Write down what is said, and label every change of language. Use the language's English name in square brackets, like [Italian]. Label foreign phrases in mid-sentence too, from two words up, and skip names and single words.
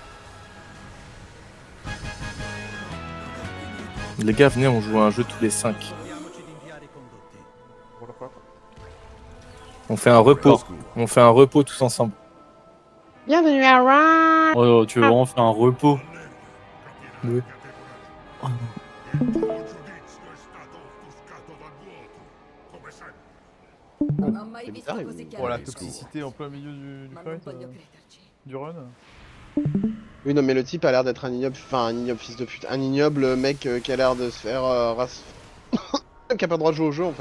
[French] Les gars, venez, on joue à un jeu tous les 5. On fait un repos. On fait un repos tous ensemble. Bienvenue à Run. Oh, tu veux vraiment faire un repos? Oui. [Italian] Non ho mai visto [French] bizarre, [Italian] così il- [French] Oh la [Italian] chiaro. [French] toxicité en plein milieu du [Italian] Ma non [French] fight, [Italian] voglio crederci. [French] du run. Oui non mais le type a l'air d'être un ignoble, enfin un ignoble fils de pute, un ignoble mec qui a l'air de se faire qui a pas le droit de jouer au jeu en fait.